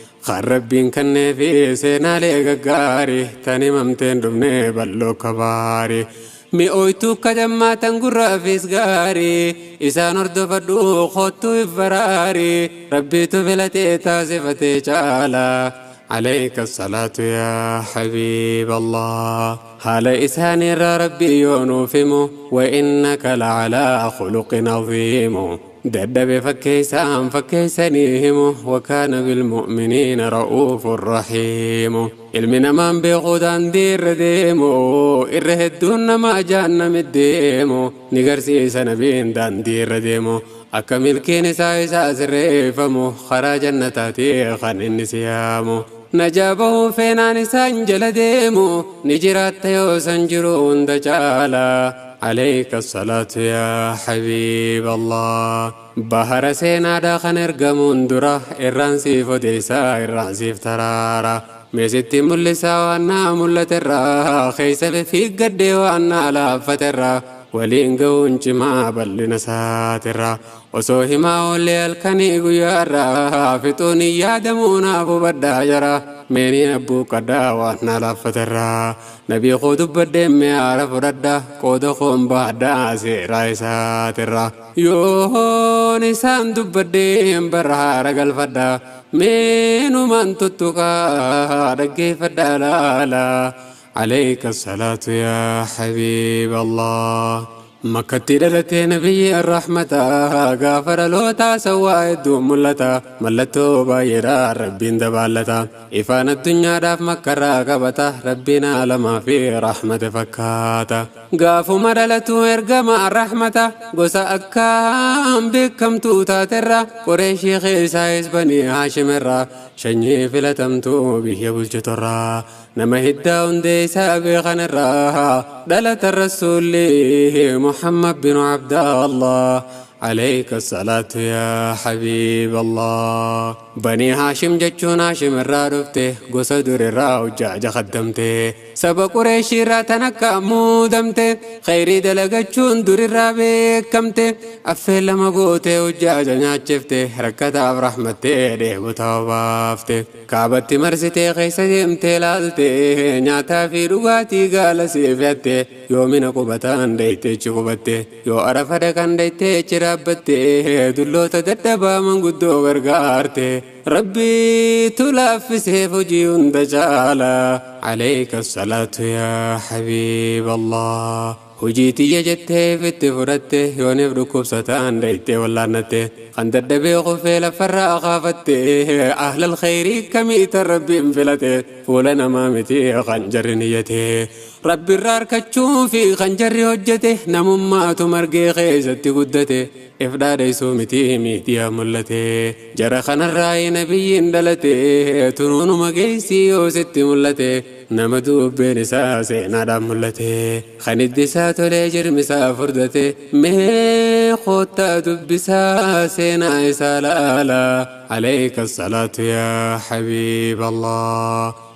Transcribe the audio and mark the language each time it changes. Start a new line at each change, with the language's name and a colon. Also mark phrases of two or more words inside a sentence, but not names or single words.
Oromo: Kan Rabbiin kannee fi seenaalee gaggaari, tan himamteen dhumne bal'oo kabaari. Mi'ooytuu kadammaa tan gurraafis gaari, isaan hordofadhu kottuu if baraari, Rabbiitu filatee taasifatee caala.
Arabic: عليك الصلاة يا حبيب الله.
Oromo: Haala isaanii irraa Rabbi yoo nuuf himu,
Arabic: وإنك لعلى خلق عظيم.
Oromo: Dadhabe fakkeessaan fakkeessanii himu,
Arabic: وكان بالمؤمنين رؤوف رحيم.
Oromo: Ilmi namaan beekuu daandii irra deemu, irra hedduun nama ajaa'annami deemu, ni garsiisa nabiin daandii irra deemu. Akka milkiin isaa isaa sirreeffamu, karaa jannataatii kan inni si yaamu. Najaa bahuu feenaan isaan jala deemu, ni jiraatta yoo san jiru hunda caala.
Arabic: عليك الصلاة يا حبيب الله.
Oromo: Bahara seenaadhaa kan ergamuun dura, irraan siif odeessaa, irraan siif taraara. Mee sitti mul'isaa waan naa mul'ate irraa, keessa fi gaddee waan naa laaffate irraa, waliin ga'uun cimaa bal'ina isaatirra. Osoo himaa oollee halkanii guyyaa irraa, fixuun hin yaadamuu naaf hubadhaa jara. Meeni abbuu qaddaa waan naa laaffate irraa, nabii koo dubbadhee mee haara fudhadha, qooda koon baadhaa seeraa isaatirra. Yoon isaan dubbadhee barra haara galfadha, meenumaan tuttuqaa dhaggeeffadha laala.
Arabic: عليك الصلاة يا حبيب الله.
Oromo: Makkatti dhalatee
Arabic: نبي الرحمة,
Oromo: gaafa dhalootaa sawwaa hedduu mul'ata, mallattoo baay'eedha rabbiin dabalata, ifaan addunyaadhaaf makkarraa qabata, rabbiin aalamaa fi rahmata fakkaata. Gaafuma dhalatu ergama arrahmata, gosa akkaan beekamtuu taaterra, Qureeshii keessaayis Banii Haashimirra, sanyii filatamtuu biyya bulchitorra, nama hiddaa hundee isaa beekanirra, dhalata rasuulli Muhammad bin Abdallah.
Arabic: عليك الصلاة يا حبيب الله.
Oromo: Banii Haashim jechuun Haashim irraa dhufte, gosa dur irraa hujjaaja qaddamte, saba Qureeshii irraa tan akka muudamte, khayrii dalagachuun dur irraa beekamte, affee lama gootee hujjaaja nyaachifte, rakkataaf rahmattee dheebotaa obaafte, Kaabatti marsitee keessa deemtee laalte, nyaataa fi dhugaatii gaala siif yatte, yoomina qubataan dheeytee ichi qubatte, yoo arafa dhaqan dheeytee ichi dhaabbatte, dulloota dadhabaa manguddoo gargaarte, Rabbiitu laaffisee hojii hunda caala.
Arabic: عليك الصلاة يا حبيب الله.
Oromo: Hujii tiyya jettee fitti fudhatte, yooniif dhukkubsataan dheeytee wallaannatte, kan dadhabee kufee lafarraa kaafatte,
Arabic: أهل الخير
Oromo: kamiitan Rabbiin filate, fuula namaa miti kan jarri niyyate. Rabbi irraa harkachuu fi kan jarri hojjete, namummaatu margee keessatti guddate, if dhaadheessuu miti miidiyaa mul'ate. Jara kanarraa nabiyyiin dhalate, tunuunuma geessii yoo sitti mul'ate, nama dubbeen isaa seenaadhaan mul'ate, kan iddi isaa tolee jirmi isaa furdate, mee koottaa dubbisaa seenaa isaa laala.
Arabic: عليك الصلاة يا حبيب الله.